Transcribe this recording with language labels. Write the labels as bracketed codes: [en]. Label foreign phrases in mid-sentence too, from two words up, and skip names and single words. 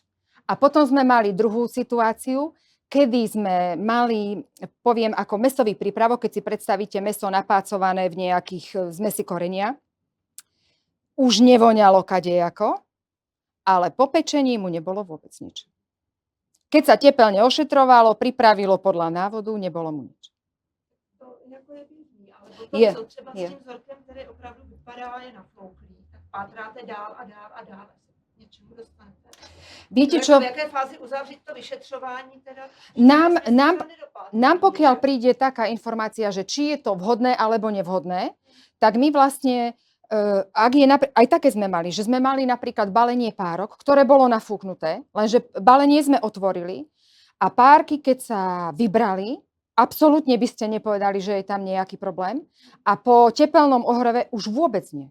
[sk] A potom sme mali druhú situáciu, kedy sme mali, poviem, ako mäsový prípravok, keď si predstavíte mäso napácované v nejakých zmesi korenia. Už nevoňalo kadejako, ale po pečení mu nebolo vôbec nič. Keď sa tepelne ošetrovalo, pripravilo podľa návodu, nebolo mu nič. [cs] To jako je běžný, ale potom jsou třeba s tím vzorkem, který opravdu vypadá, je nafouklý, tak pátráte dál a dál a dál. Něčemu dostanete. [sk] Viete čo? [cs] V jaké fázi uzavřít to vyšetřování teda? [sk] Nám pokiaľ príde taká informácia, že či je to vhodné alebo nevhodné, tak my vlastne, ak je aj také sme mali, že sme mali napríklad balenie párok, ktoré bolo nafúknuté, lenže balenie sme otvorili a párky, keď sa vybrali, absolútne by ste nepovedali, že je tam nejaký problém a po tepelnom ohreve už vôbec nie.